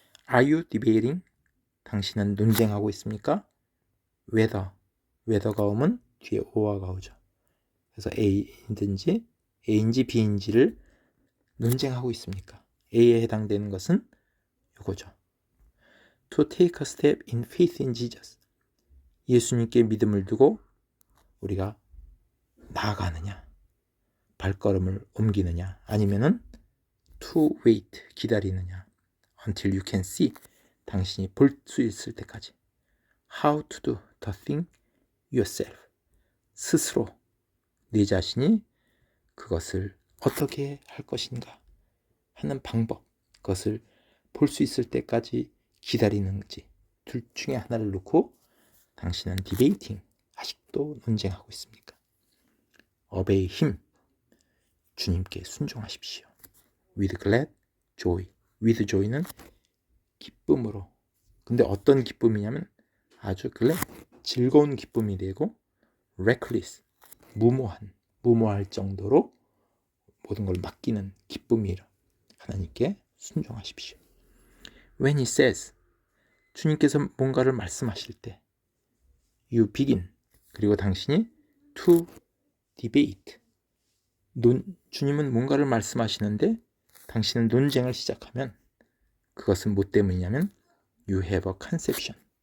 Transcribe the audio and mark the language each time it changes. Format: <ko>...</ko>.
<en>Are you debating?</en> <ko>당신은 논쟁하고 있습니까? whether가 오면 뒤에 or가 오죠. 그래서 A인지 B인지를 논쟁하고 있습니까? A에 해당되는 것은 이거죠.</ko> <en>To take a step in faith in Jesus.</en> <ko>예수님께 믿음을 두고 우리가 나아가느냐, 발걸음을 옮기느냐, 아니면은</ko> <en>to wait,</en> <ko>기다리느냐,</ko> <en>until you can see,</en> <ko>당신이 볼 수 있을 때까지.</ko> <en>How to do the thing yourself.</en> <ko>스스로 네 자신이 그것을 어떻게 할 것인가 하는 방법, 그것을 볼 수 있을 때까지 기다리는지, 둘 중에 하나를 놓고 당신은 디베이팅, 아직도 논쟁하고 있습니까?</ko> <en>obey him,</en> <ko>주님께 순종하십시오.</ko> <en>with glad joy, with joy는</en> <ko>기쁨으로. 근데 어떤 기쁨이냐면 아주 glad, 즐거운 기쁨이 되고 reckless, 무모할 정도로 모든 걸 맡기는 기쁨이라 하나님께 순종하십시오.</ko> <en>When he says,</en> <ko>주님께서 뭔가를 말씀하실 때</ko> <en>you begin,</en> <ko>그리고 당신이</ko> <en>to debate,</en> <ko>주님은 뭔가를 말씀하시는데 당신은 논쟁을 시작하면 그것은 뭐 때문이냐면</ko> <en>you have a conception.</en>